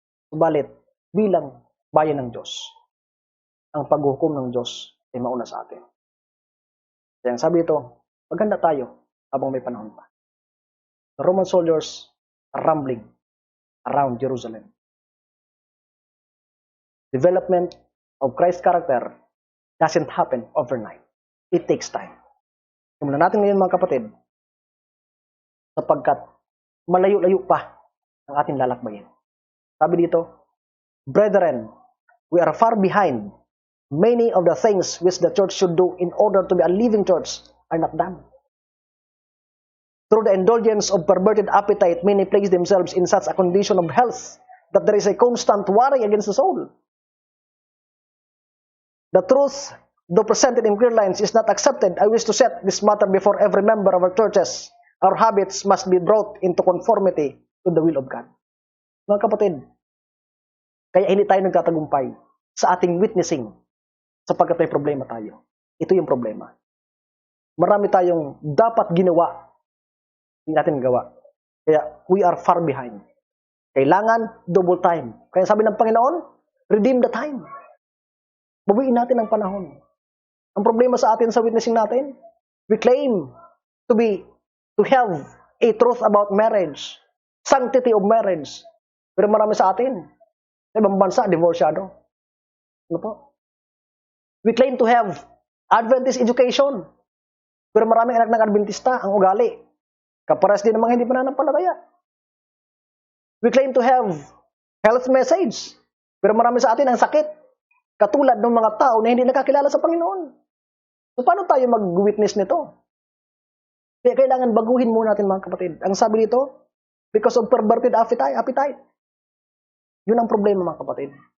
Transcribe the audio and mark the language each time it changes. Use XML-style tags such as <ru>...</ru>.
<tl>Subalit, bilang bayan ng Diyos, ang paghukom ng Diyos ay mauna sa atin. Kaya sabi ito, maganda tayo habang may panahon pa.</tl> <en>The Roman soldiers are rambling around Jerusalem. Development of Christ's character doesn't happen overnight. It takes time.</en> <tl>Simulan natin ngayon mga kapatid, sapagkat malayo-layo pa ang ating lalakbayin. Sabi dito,</tl> <en>brethren, we are far behind. Many of the things which the church should do in order to be a living church are not done. Through the indulgence of perverted appetite, many place themselves in such a condition of health that there is a constant worry against the soul. The truth, though presented in clear lines, is not accepted. I wish to set this matter before every member of our churches. Our habits must be brought into conformity to the will of God.</en> <tl>Mga kapatid, Kaya hindi tayo nagtatagumpay sa ating witnessing sapagkat may problema tayo. Ito yung problema. Marami tayong dapat ginawa, hindi natin gawa.</tl> <en>Kaya we are far behind. Kailangan double time.</en> <tl>Kaya sabi ng Panginoon,</tl> <en>redeem the time.</en> <tl>Bawiin natin ang panahon. Ang problema sa atin sa witnessing natin,</tl> <en>we claim to have a truth about marriage, sanctity of marriage.</en> <tl>Pero marami sa atin, sa ibang bansa, divorsyado. Ano po?</tl> <en>We claim to have Adventist education.</en> <tl>Pero maraming anak ng Adventista ang ugali. Kapares din ng mga hindi pananampalataya.</tl> <en>We claim to have health message.</en> <tl>Pero marami sa atin ang sakit. Katulad ng mga tao na hindi nakakilala sa Panginoon. So paano tayo mag-witness nito? Kaya kailangan baguhin muna natin mga kapatid. Ang sabi dito,</tl> <en>because of perverted appetite.</en> <tl>Yun ang problema mga kapatid.</tl>